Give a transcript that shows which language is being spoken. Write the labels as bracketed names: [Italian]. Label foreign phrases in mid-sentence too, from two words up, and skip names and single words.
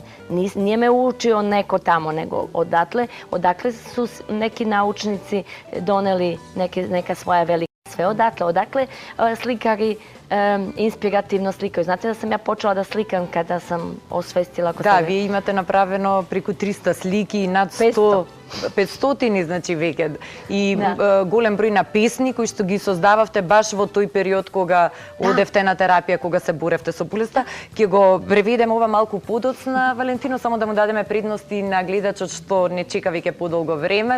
[Serbian] Nije me učio neko tamo, nego odakle su neki naučnici doneli neka svoja velika sve odakle slikari inspirativno slikaju. Znate da sam ja počela da slikam kada sam osvestila... [Macedonian] Да, ви имате направено преко 300 слики и над 500, значи веќе. И голем број на песни кои што ги создававте баш во тој период кога одевте на терапија, кога се боревте со болеста. Ќе го преведеме ова малку подоцна, Валентино, само да му дадеме предности на гледачот што не чека веќе подолго време.